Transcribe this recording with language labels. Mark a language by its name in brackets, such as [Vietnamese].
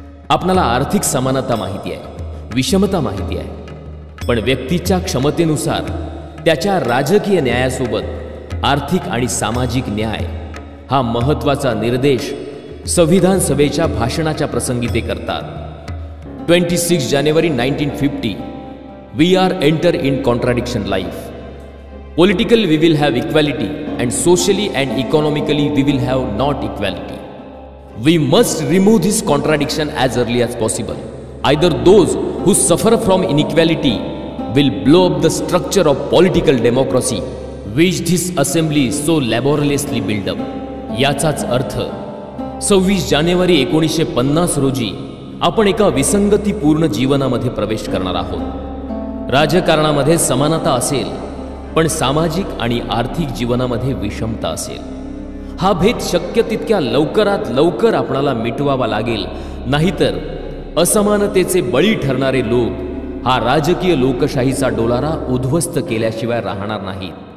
[Marathi] आपणाला आर्थिक समानता माहिती आहे, विषमता माहिती आहे, पण व्यक्तीच्या क्षमतेनुसार त्याच्या राजकीय न्यायासोबत आर्थिक आणि सामाजिक न्याय हा महत्त्वाचा निर्देश संविधान सभेच्या भाषणाच्या प्रसंगी ते करतात। [English] 26 जानेवारी 1950 We are enter in contradiction life. Politically we will have equality and socially and economically we will have not equality. We must remove this contradiction as early as possible. Either those who suffer from inequality will blow up the structure of political democracy which this assembly so laboriously built up. [Marathi] याचाच अर्थ 26 जानेवारी 1950 रोजी आपण एका विसंगतीपूर्ण जीवनामध्ये प्रवेश करणार आहोत। राजकारणामध्ये समानता असेल पण सामाजिक आणि आर्थिक जीवनामध्ये विषमता असेल। हा भेद शक्य तितक्या लवकरात लवकर आपणाला मिटवावा लागेल, नाहीतर असमानतेचे बळी ठरणारे लोक हा राजकीय लोकशाहीचा डोलारा उद्ध्वस्त केल्याशिवाय राहणार नाहीत।